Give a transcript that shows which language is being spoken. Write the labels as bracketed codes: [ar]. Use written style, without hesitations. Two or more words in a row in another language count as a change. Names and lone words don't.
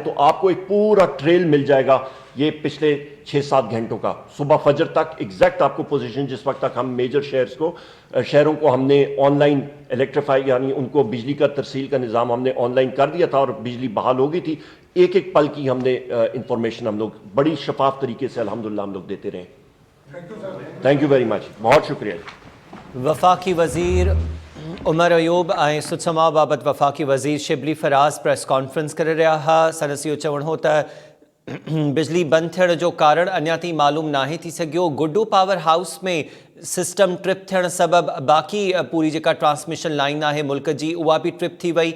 [ur] تو آپ کو ایک پورا ٹریل مل جائے گا یہ پچھلے 6-7 گھنٹوں کا, صبح فجر تک ایگزیکٹ آپ کو پوزیشن, جس وقت تک ہم میجر شہروں کو ہم نے [en] on line [ur] الیکٹریفائی, یعنی ان کو بجلی کا ترسیل کا نظام ہم نے [en] on line [ur] کر دیا تھا اور بجلی بحال ہو گئی تھی. ایک ایک پل کی ہم نے انفارمیشن ہم لوگ بڑی شفاف طریقے سے الحمدللہ ہم لوگ دیتے رہے. [en] thank you very much, [ur] بہت شکریہ. [sd] وفاقی وزیر عمر ایوب ऐं सुचमा बाबति वफ़ाक़ी वज़ीर शिबली फराज़ [en] press conference [sd] करे रहिया हुआ. संदसि इहो चवणु हो त बिजली बंदि थियण जो कारण अञा ताईं मालूम नाहे थी सघियो. गुड्डू [en] power house [sd] में [en] system trip [sd] थियण सबबि बाक़ी पूरी जेका [en] transmission line [sd] आहे मुल्क जी उहा बि ट्रिप थी वई.